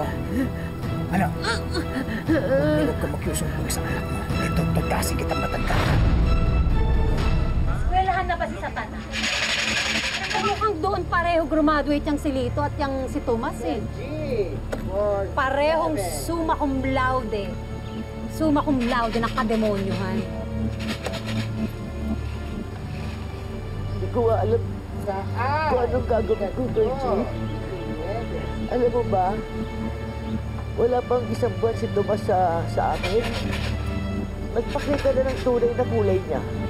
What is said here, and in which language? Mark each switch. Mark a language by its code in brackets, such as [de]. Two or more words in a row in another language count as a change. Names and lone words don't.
[tl] Ano? Huwag ka magsusumbong sa anak mo. Ito, tutasin kitang matanda. Eskwelahan na ba si Satana? Mukhang doon pareho graduate yung si Lito at yung si Tomas eh. Parehong [la] summa cum laude. Summa cum laude [tl] ng kademonyohan. Hindi ko alam kung anong gagawin ko, Georgie. Alam mo ba, wala pang isang buwan si Tomas sa amin. Nagpakita na ng tunay na kulay niya.